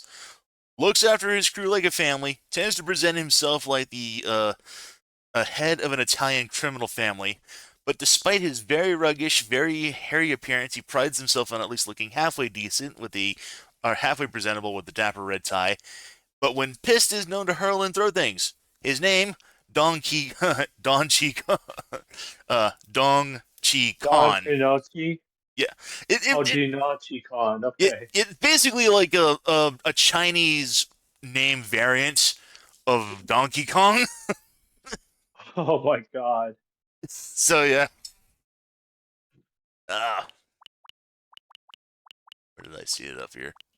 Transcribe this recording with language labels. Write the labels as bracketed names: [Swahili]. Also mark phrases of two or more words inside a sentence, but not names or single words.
[English] Looks after his crew like a family. Tends to present himself like the a head of an Italian criminal family. But despite his very ruggish, very hairy appearance, he prides himself on at least looking halfway decent or halfway presentable with the dapper red tie. But when pissed, is known to hurl and throw things. His name, Don Chi, Don Chi, Dong Chi Don Khan. Chinochi. Yeah, it Oh, it, it Ginochi Khan. it Okay. it's basically like a Chinese name variant of Donkey Kong. Oh my God. So yeah. Uh, where did I see it up here?